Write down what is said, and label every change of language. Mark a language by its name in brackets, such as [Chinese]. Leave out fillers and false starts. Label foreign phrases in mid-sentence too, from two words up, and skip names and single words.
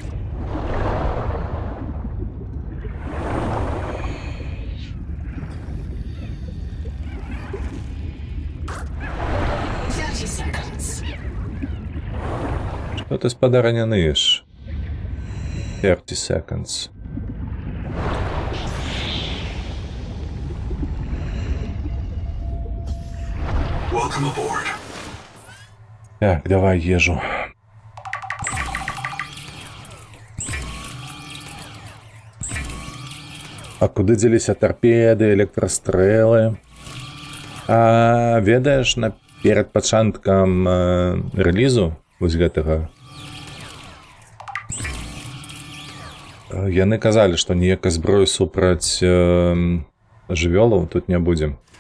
[Russian] Что ты, спадара, не ныешь? [English] 30 seconds. Welcome aboard. [Belarusian] Так, давай ежу. А куды дзеліся тарпеды, электрастрэлы? А ведаеш, перад пачаткам рэлізу вось гэтага яны казалі, што ніякай зброі супраць жывёлаў тут не будзе.